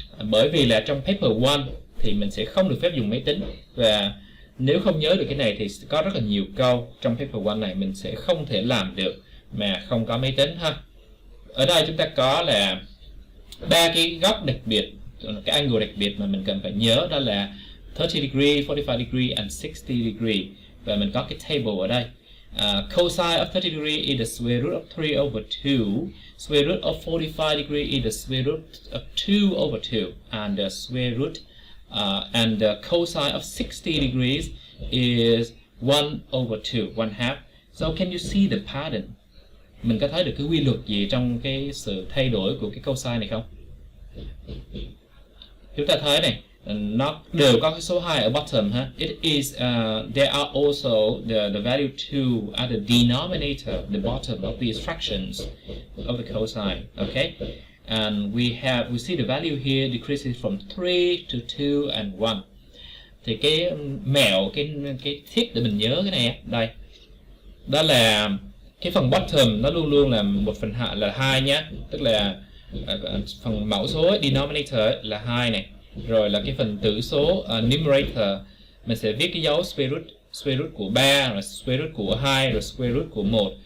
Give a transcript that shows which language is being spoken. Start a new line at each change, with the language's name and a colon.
Vietnamese: Bởi vì là trong paper 1 thì mình sẽ không được phép dùng máy tính, và nếu không nhớ được cái này thì có rất là nhiều câu trong paper 1 này mình sẽ không thể làm được mà không có máy tính ha. Ở đây chúng ta có là 3 cái góc đặc biệt, cái angle đặc biệt mà mình cần phải nhớ, đó là
English: 30 degree, 45 degree and 60 degree.
Vietnamese: Và mình có cái table ở đây.
English: Cosine of 30 degree is the square root of 3 over 2. Square root of 45 degree is the square root of 2 over 2. And the square root and the cosine of 60 degrees is 1 over 2, 1/2. So can you see the pattern?
Vietnamese: Mình có thấy được cái quy luật gì trong cái sự thay đổi của cái cosine này không? Chúng ta thấy này, nó đều có cái số 2 ở bottom ha.
English: It is there are also the value 2 at the denominator, the bottom of these fractions of the cosine. Okay, and we see the value here decreases from 3 to 2 and 1.
Vietnamese: Thì cái mẹo, cái tip để mình nhớ cái này đây, đó là cái phần bottom nó luôn luôn là 1/2 là 2 nhé, tức là phần mẫu số denominator là 2 này, rồi là cái phần tử số numerator mình sẽ viết cái dấu square root của 3, rồi square root của 2, rồi square root của 1.